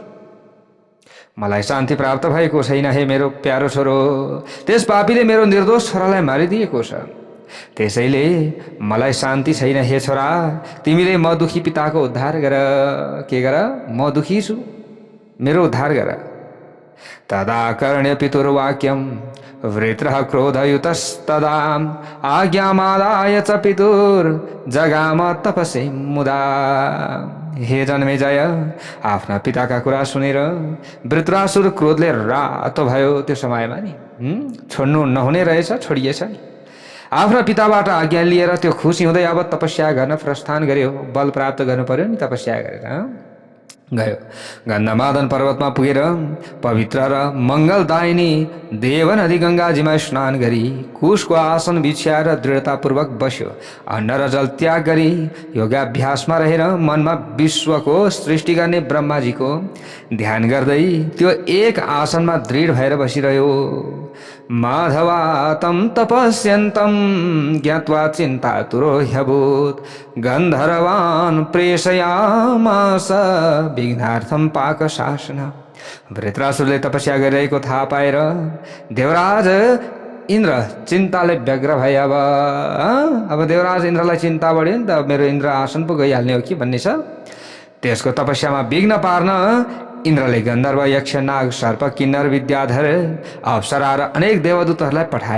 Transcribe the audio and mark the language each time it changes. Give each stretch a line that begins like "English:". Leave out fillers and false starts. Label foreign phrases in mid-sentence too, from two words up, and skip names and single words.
Nepali: मलाई शान्ति प्राप्त भएको छैन। हे मेरो प्यारो छोरो, त्यस पापीले मेरो निर्दोष छोरालाई मारिदिएको छ, त्यसैले मलाई शान्ति छैन। हे छोरा, तिमीले म दुखी पिताको उद्धार गर। के गर? म दुखी छु, मेरो उद्धार गर।
Sanskrit: तदा कर्ण्य पितुर्वाक्यं वृत्रः क्रोधयुतस्तदा आज्ञामादाय च पितुर्जगाम तपसे मुदा।
Nepali: हे जन्मेजय, आफ्ना पिताका कुरा सुनेर वृत्रासुर क्रोधले रातो भयो। त्यो समयमा नि छोड्नु नहुने रहेछ, छोडिएछ नि। आफ्ना पिताबाट आज्ञा लिएर त्यो खुसी हुँदै अब तपस्या गर्न प्रस्थान गर्यो। बल प्राप्त गर्नु पर्यो नि, तपस्या गरेर गयो। गन्धमादन पर्वतमा पुगेर पवित्र र मङ्गलदायिनी देवनदी गङ्गाजीमा स्नान गरी कुशको आसन बिछ्याएर दृढतापूर्वक बस्यो। अन्न र जल त्याग गरी योगाभ्यासमा रहेर मनमा विश्वको सृष्टि गर्ने ब्रह्माजीको ध्यान गर्दै त्यो एक आसनमा दृढ भएर बसिरह्यो।
Sanskrit: माधवा तं तपस्यन्तं ज्ञात्वा चिन्तातुरो ह्यभूत् गन्धर्वान् प्रेषयामास विघ्नार्थं पाकशासन।
Nepali: वृत्रासुरले तपस्या गरिरहेको थाहा पाएर देवराज इन्द्र चिन्ताले व्यग्र भए। अब देवराज इन्द्रलाई चिन्ता बढ्यो नि त, मेरो इन्द्र आसन पो गइहाल्ने हो कि भन्ने छ। त्यसको तपस्यामा विघ्न पार्न इन्द्रले गन्धर्व, यक्ष, नाग, सर्प, किन्नर, विद्याधर, अप्सरा र अनेक देवदूतहरूलाई पठाए।